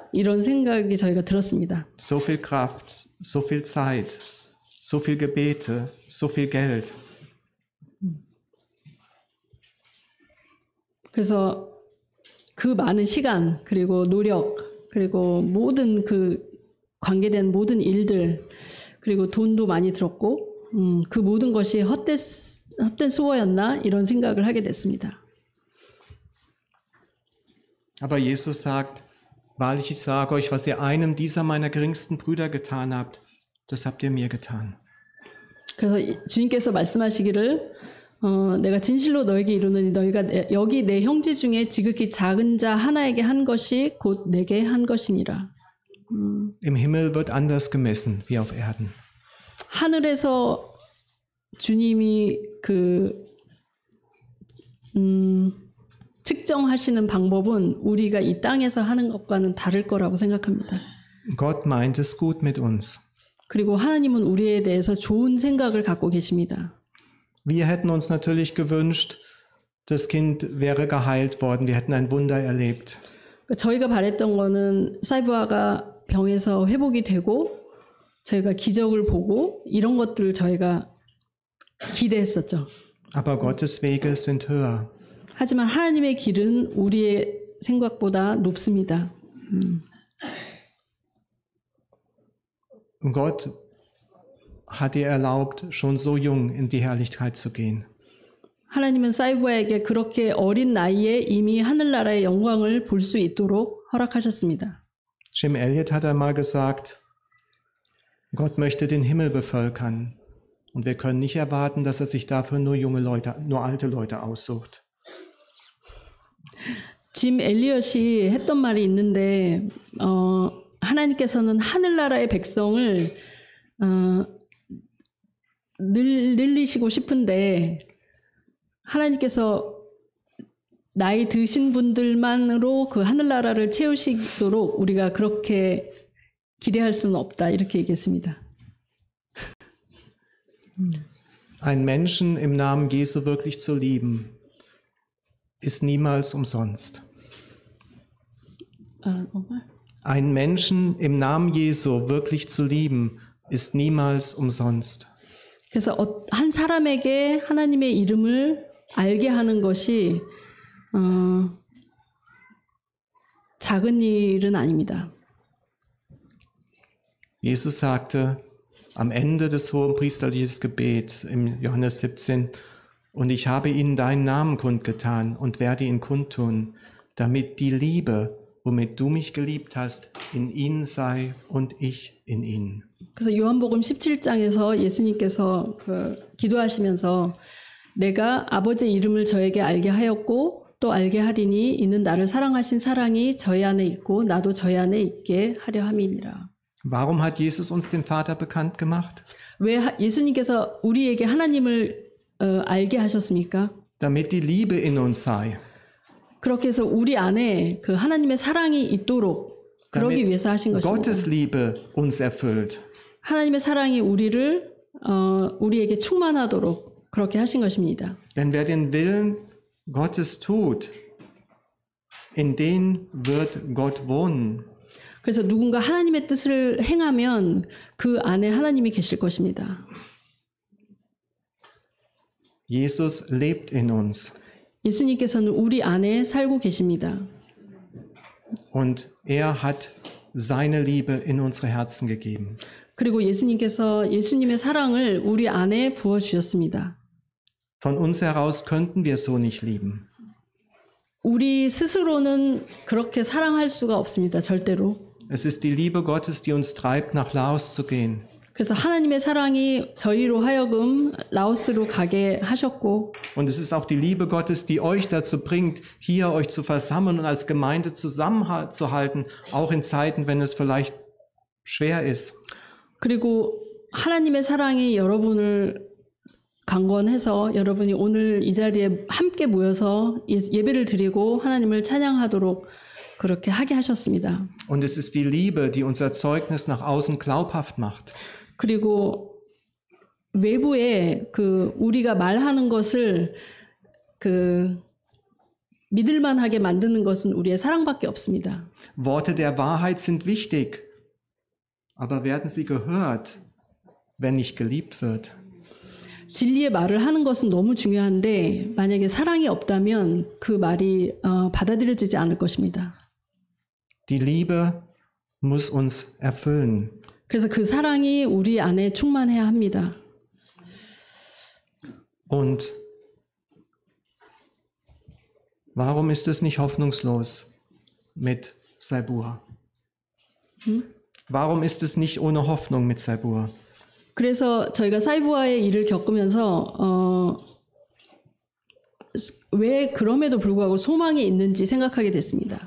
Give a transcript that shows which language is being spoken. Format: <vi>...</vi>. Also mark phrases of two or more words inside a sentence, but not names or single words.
<ko>이런 생각이 저희가 들었습니다.</ko> <de>So viel Kraft, so viel Zeit, so viel Gebete, so viel Geld.</de> <ko>그래서 그 많은 시간 그리고 노력 그리고 모든 그 관계된 모든 일들 그리고 돈도 많이 들었고 그 모든 것이 헛된 수고였나 이런 생각을 하게 됐습니다.</ko> <de>Aber Jesus sagt, wahrlich, ich sage euch, was ihr einem dieser meiner geringsten Brüder getan habt, das habt ihr mir getan.</de> <ko>그래서 주님께서 말씀하시기를 내가 진실로 너에게 이르노니 너희가 여기 내 형제 중에 지극히 작은 자 하나에게 한 것이 곧 내게 한 것이니라.</ko> <de>Im Himmel wird anders gemessen wie auf Erden.</de> <ko>하늘에서 주님이 측정하시는 방법은 우리가 이 땅에서 하는 것과는 다를 거라고 생각합니다.</ko> <de>Gott meint es gut mit uns.</de> <ko>그리고 하나님은 우리에 대해서 좋은 생각을 갖고 계십니다.</ko> <de>Wir hätten uns natürlich gewünscht, das Kind wäre geheilt worden. Wir hätten ein Wunder erlebt.</de> <ko>저희가 바랬던 거는 사이보아가 병에서 회복이 되고 저희가 기적을 보고 이런 것들을 저희가 기대했었죠.</ko> <de>Aber Gottes Wege sind höher.</de> <ko>하지만 하나님의 길은 우리의 생각보다 높습니다.</ko> <de>Und Gott hat ihr erlaubt, schon so jung in die Herrlichkeit zu gehen.</de> <ko>하나님은 사이보아에게 그렇게 어린 나이에 이미 하늘나라의 영광을 볼 수 있도록 허락하셨습니다.</ko> <de>Jim Elliot hat einmal gesagt, Gott möchte den Himmel bevölkern und wir können nicht erwarten, dass er sich dafür nur alte Leute aussucht.</de> <ko>짐 엘리엇이 했던 말이 있는데 하나님께서는 하늘나라의 백성을 늘리시고 싶은데 하나님께서 나이 드신 분들만으로 그 하늘나라를 채우시도록 우리가 그렇게 기대할 수는 없다 이렇게 얘기했습니다.</ko> <de>Einen Menschen im Namen Jesu wirklich zu lieben, ist niemals umsonst. Einen Menschen im Namen Jesu wirklich zu lieben, ist niemals umsonst.</de> <ko>그래서 한 사람에게 하나님의 이름을 알게 하는 것이 작은 일은 아닙니다.</ko> <de>Jesus sagte am Ende des hohenpriesterlichen Gebets im Johannes 17, Und ich habe ihnen deinen Namen kundgetan und werde ihn kundtun, damit die Liebe, womit du mich geliebt hast, in ihnen sei und ich in ihnen.</de> <ko>그래서 요한복음 17장에서 예수님께서 기도하시면서 내가 아버지의 이름을 저에게 알게 하였고 또 알게 하리니 이는 나를 사랑하신 사랑이 저희 안에 있고 나도 저희 안에 있게 하려 함이니라.</ko> <de>Warum hat Jesus uns den Vater bekannt gemacht?</de> <ko>왜 예수님께서 우리에게 하나님을 알게 하셨습니까?</ko> <de>Damit die Liebe in uns sei.</de> <ko>그렇게 해서 우리 안에 그 하나님의 사랑이 있도록 그러기</ko> <de>Damit</de> <ko>위해서 하신 것입니다.</ko> <de>Gottes Liebe uns erfüllt.</de> <ko>하나님의 사랑이 우리에게 충만하도록 그렇게 하신 것입니다.</ko> <de>Denn wer den Willen Gottes tut, in den wird Gott wohnen.</de> <ko>그래서 누군가 하나님의 뜻을 행하면 그 안에 하나님이 계실 것입니다.</ko> <de>Jesus lebt in uns</de> <ko>예수님께서는 우리 안에 살고 계십니다.</ko> <de>und er hat seine Liebe in unsere Herzen gegeben.</de> <ko>그리고 예수님께서 예수님의 사랑을 우리 안에 부어주셨습니다.</ko> <de>Von uns heraus könnten wir so nicht lieben.</de> <ko>우리 스스로는 그렇게 사랑할 수가 없습니다. 절대로.</ko> <de>Es ist die Liebe Gottes, die uns treibt, nach Laos zu gehen.</de> <ko>그래서 하나님의 사랑이 저희로 하여금 라오스로 가게 하셨고</ko> <de>Und es ist auch die Liebe Gottes, die euch dazu bringt, hier euch zu versammeln und als Gemeinde zusammenzuhalten, auch in Zeiten, wenn es vielleicht schwer ist.</de> <ko>그리고 하나님의 사랑이 여러분을 강권해서 여러분이 오늘 이 자리에 함께 모여서 예배를 드리고 하나님을 찬양하도록 그렇게 하게 하셨습니다.</ko> <de>Und es ist die Liebe, die unser Zeugnis nach außen glaubhaft macht.</de> <ko>그리고 외부에 우리가 말하는 것을 믿을만하게 만드는 것은 우리의 사랑밖에 없습니다.</ko> <de>Worte der Wahrheit sind wichtig, aber werden sie gehört, wenn nicht geliebt wird?</de> <ko>진리의 말을 하는 것은 너무 중요한데 만약에 사랑이 없다면 그 말이 받아들여지지 않을 것입니다.</ko> <de>Die Liebe muss uns erfüllen.</de> <ko>그래서 그 사랑이 우리 안에 충만해야 합니다.</ko> <de>Und warum ist es nicht hoffnungslos mit Saibur? Warum ist es nicht ohne Hoffnung mit Saibur?</de> <ko>그래서 저희가 사이부아의 일을 겪으면서 왜 그럼에도 불구하고 소망이 있는지 생각하게 됐습니다.</ko>